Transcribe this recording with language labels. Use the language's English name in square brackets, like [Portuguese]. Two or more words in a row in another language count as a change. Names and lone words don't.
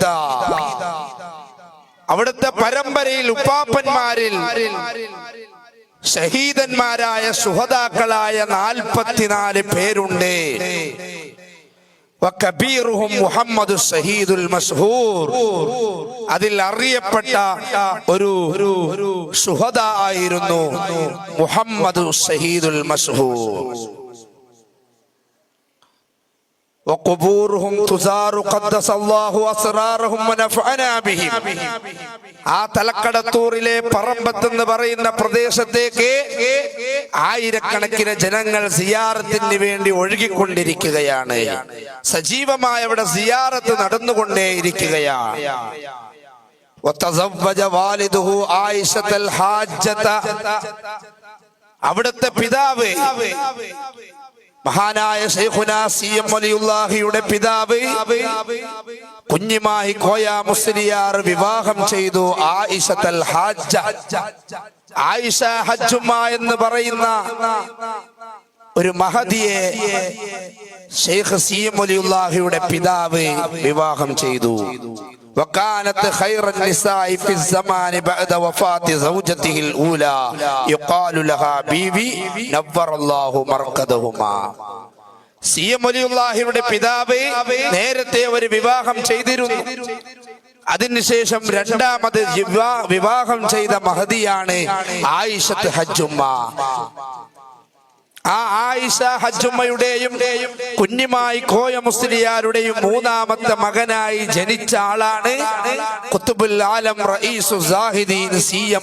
[Malayalam] അവിടുത്തെ പരമ്പരയിൽ ഉപ്പാപ്പന്മാരിൽ ഷഹീദന്മാരായ സുഹദാക്കളായ 44 പേരുണ്ട്. [Arabic] وكبيرهم محمد الشهيد المشهور. [Malayalam] അതിൽ അറിയപ്പെട്ട ഒരു സുഹദ ആയിരുന്നു മുഹമ്മദ് ഷഹീദുൽ മശ്ഹൂർ. [Arabic] وقبورهم تزار قدس الله أسرارهم ونفعنا بهم. [Malayalam] ആ തലക്കടത്തൂരിലെ പറമ്പത്ത് എന്ന് പറയുന്ന പ്രദേശത്തേക്ക് ആയിരക്കണക്കിന് ജനങ്ങൾ സിയാറത്തിന് വേണ്ടി ഒഴുകിക്കൊണ്ടിരിക്കുകയാണ്. സജീവമായ അവിടെ സിയാറത്ത് നടന്നുകൊണ്ടേയിരിക്കുകയാണ്. [Arabic] وتزوج والده عائشة الحاجة. [Malayalam] അവിടുത്തെ പിതാവ് മഹാനായ ശൈഖുന സി.എം. വലിയുല്ലാഹിയുടെ പിതാവ് കുഞ്ഞിമായി കോയ മുസ്ലിയാർ വിവാഹം ചെയ്തു ആയിഷത്തുൽ ഹാജ്ജ. ആയിഷ ഹജ്ജുമ്മ എന്ന് പറയുന്ന ഒരു മഹദിയെ ശൈഖ് സി.എം. വലിയുല്ലാഹിയുടെ പിതാവ് വിവാഹം ചെയ്തു. [Arabic] وكانت خير النساء في الزمان بعد وفاة زوجته الأولى يقال لها بيبي نور الله مرقدهما. [Malayalam] സി.എം. വലിയുല്ലാഹിയുടെ പിതാവ് നേരത്തെ ഒരു വിവാഹം ചെയ്തിരുന്നു. അതിനുശേഷം രണ്ടാമത് വിവാഹം ചെയ്ത മഹദിയാണ് ആയിഷത്ത് ഹജ്ജുമ്മ. ആ ആയിഷ ഹജ്ജുമ്മയുടെയും കുഞ്ഞിമായി കോയ മുസ്ലിയാരുടെയും 3ാമത്തെ മകനായി ജനിച്ച ആളാണ് [Arabic] قطب العالم رئيس الزاهدين [Malayalam] സി.എം.